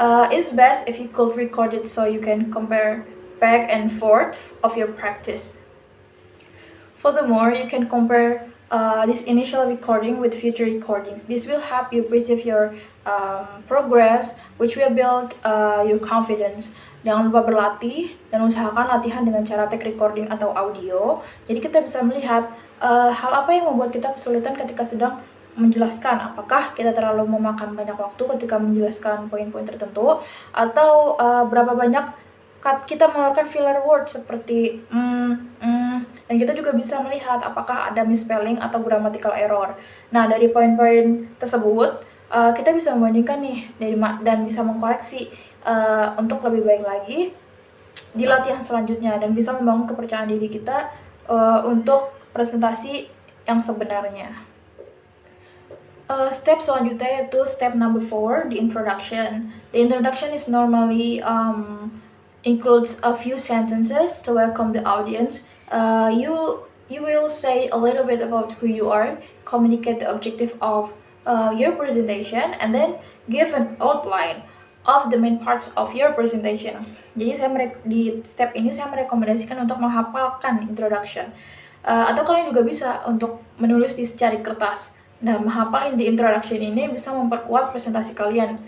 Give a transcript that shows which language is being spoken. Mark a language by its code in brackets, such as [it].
[en] It's best if you could record it so you can compare back and forth of your practice. Furthermore, you can compare this initial recording with future recordings. This will help you perceive your progress, which will build your confidence. [id] Jangan lupa berlatih dan usahakan latihan dengan cara take recording atau audio. Jadi kita bisa melihat hal apa yang membuat kita kesulitan ketika sedang menjelaskan. Apakah kita terlalu memakan banyak waktu ketika menjelaskan poin-poin tertentu, atau berapa banyak kita mengeluarkan filler word seperti dan kita juga bisa melihat apakah ada misspelling atau grammatical error. Nah, dari poin-poin tersebut kita bisa membandingkan nih dan bisa mengkoreksi untuk lebih baik lagi di latihan selanjutnya dan bisa membangun kepercayaan diri kita untuk presentasi yang sebenarnya. Step selanjutnya yaitu [en] step number 4, the introduction. The introduction is normally includes a few sentences to welcome the audience. You will say a little bit about who you are, communicate the objective of your presentation, and then give an outline of the main parts of your presentation. [id] Jadi di step ini saya merekomendasikan untuk menghafalkan introduction. Atau kalian juga bisa untuk menulis di secari kertas. Nah, menghafal di introduction ini bisa memperkuat presentasi kalian.